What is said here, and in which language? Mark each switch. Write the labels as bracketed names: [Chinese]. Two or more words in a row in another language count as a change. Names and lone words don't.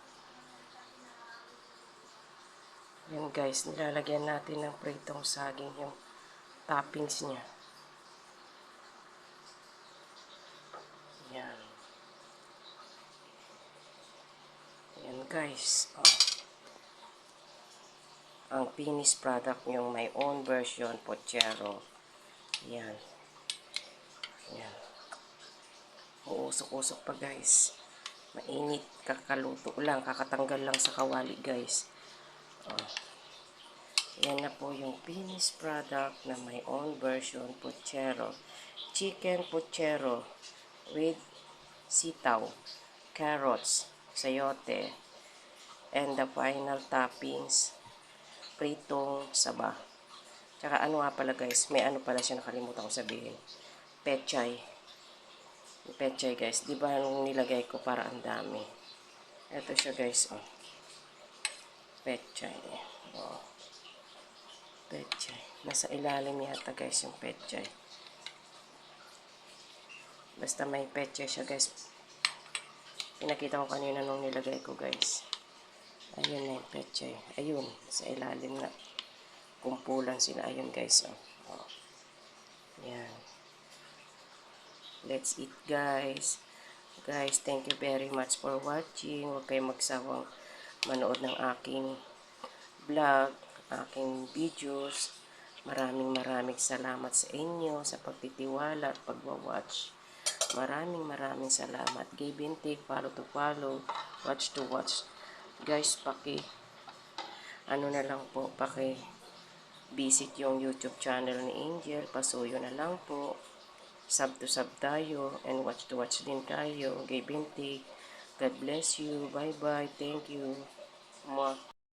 [Filipino] Yan guys, nilalagyan natin ng pritong saging yung toppings niya. Yan. Yan guys. Oh. Ang [English] finished product [Filipino] yung [English] my own version [Filipino] pochero. Yan. Yan. Uusok-usok pa guys. Mainit. Kakaluto lang. Kakatanggal lang sa kawali guys. Oh. Yan na po yung [English] finished product [Filipino] na [English] my own version [Filipino] pochero. [English] Chicken pochero with sitaw, carrots, sayote, and the final toppings, [Filipino] pritong saba. Tsaka ano nga pala guys, may ano pala siya nakalimutan ko sabihin. Pechay. Pechay guys, di ba nung nilagay ko para ang dami. Ito siya guys, oh. Pechay. Oh. Pechay. Nasa ilalim yata guys yung pechay. Basta may pechay siya guys. Pinakita ko kanina nung nilagay ko guys. Ayun na yung pechay. Ayun, sa ilalim na. Kumpulan sila. Ayun guys. Oh. Oh. Yan. [English] Let's eat guys. Guys, thank you very much for watching. [Filipino] Huwag kayong magsawang manood ng aking vlog, aking videos. Maraming salamat sa inyo sa pagtitiwala at pagwawatch. Maraming salamat. [English] Give and take, follow to follow, watch to watch. [Filipino] Guys, ano na lang po, visit yung [English] YouTube channel [Filipino] ni Angel. Pasuyo na lang po. [English] Sub to sub [Filipino] tayo [English] and watch to watch [Filipino] din tayo. [English] Give and take. God bless you. Bye bye. Thank you. Mwah.